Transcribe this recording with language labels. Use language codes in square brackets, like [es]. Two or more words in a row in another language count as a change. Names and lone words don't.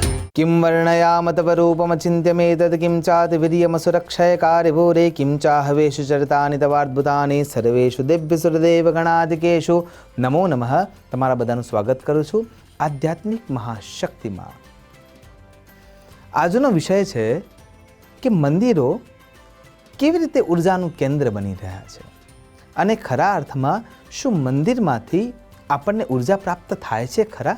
[sa] किं वर्णयाम तव रूपमचिन्त्यमेतद् किं चातिवीर्यमसुरक्षयकार्यभूरे किं चाहवेषु चरितानि तवाद्भुतानि सर्वेषु दिव्यसुरदेवगणादिकेषु नमो नमः। [gu] તમારા બધાનું સ્વાગત કરું છું આધ્યાત્મિક મહાશક્તિમાં। આજનો વિષય છે કે મંદિરો કેવી રીતે ઉર્જાનું કેન્દ્ર બની રહ્યા છે અને ખરા અર્થમાં શું મંદિરમાંથી આપણને ઉર્જા પ્રાપ્ત થાય છે ખરા?